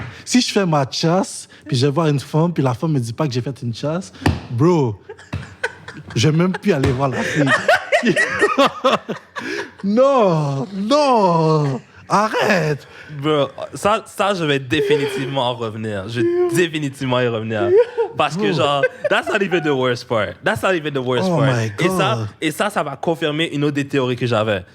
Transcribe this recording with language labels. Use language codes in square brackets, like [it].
[fr] Si je fais ma chasse, puis je vais voir une femme, puis la femme me dit pas que j'ai fait une chasse, bro, je vais même plus aller voir la fille. Non, arrête. Bro, ça, je vais définitivement en revenir. Je vais définitivement y revenir. Parce que, [en] genre, that's not even the worst part. My God. [fr] Et ça va confirmer une autre des théories que j'avais.